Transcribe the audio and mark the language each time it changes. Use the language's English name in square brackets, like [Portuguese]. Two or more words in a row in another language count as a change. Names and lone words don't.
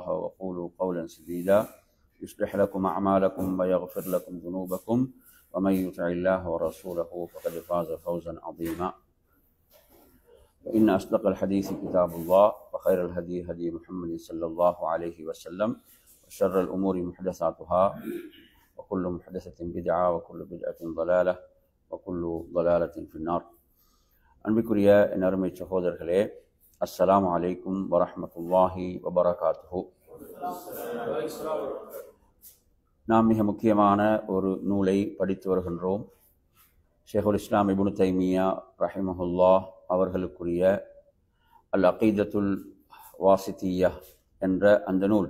[Arabic] وقولوا قولا سديدا يصلح لكم أعمالكم ويغفر لكم ذنوبكم ومن يطع الله ورسوله فقد فاز فوزا عظيما وإن أصدق الحديث كتاب الله وخير الهدي هدي محمد صلى الله عليه وسلم وشر الأمور محدثاتها وكل محدثة بدعة وكل بدعة ضلالة وكل ضلالة في النار. [Tamil] அன்பிற்குரிய என் அருமை சகோதரர்களே, [Arabic] السلام عليكم ورحمة الله وبركاته. [Tamil] நாம் மிக முக்கியமான ஒரு நூலை படித்து வருகின்றோம். ஷேகுல் இஸ்லாம் இப்னு தைமியா ரஹிமஹுல்லாஹ் அவர்களுக்குரிய அல் அகீதத்துல் வாசித்தியா என்ற அந்த நூல்.